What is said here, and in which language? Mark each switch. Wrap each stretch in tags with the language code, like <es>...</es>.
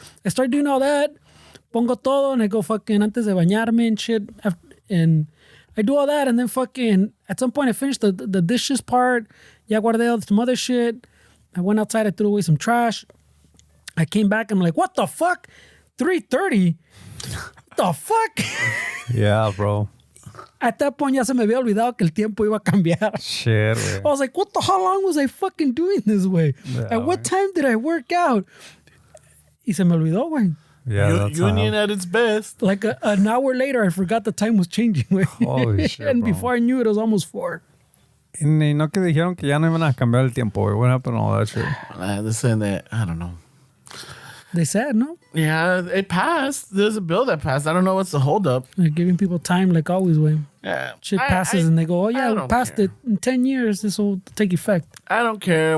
<en>I start doing all that,</en> <es>pongo todo,</es> <en>and I go fucking</en> <es>antes de bañarme</es> <en>and shit, and I do all that, and then fucking, at some point I finished the dishes part,</en> <es>ya guardé</es> <en>some other shit, I went outside, I threw away some trash, I came back, I'm like, what the fuck? 3:30? What the fuck? Yeah, bro. At that point,</en> <es>ya se me había olvidado que el tiempo iba a cambiar.</es> <en>Shit, güey. I was like, how long was I fucking doing this way? Yeah, at what time did I work out?</en> <es>Y se me olvidó, güey.</es> <en>Yeah, Union at its best. Like an hour later, I forgot the time was changing, güey. Holy shit, and bro. before I knew it, was almost 4.</en> <es>Y no que dijeron que ya no iban a cambiar el tiempo, güey.</es> <en>What happened to all that shit? They're saying that, I don't know. They said, no? Yeah, it passed. There's a bill that passed. I don't know what's the holdup. They're giving people time like always, way. Yeah. Shit passes and they go, oh, yeah, we passed care. it. In 10 years, this will take effect. I don't care.</en>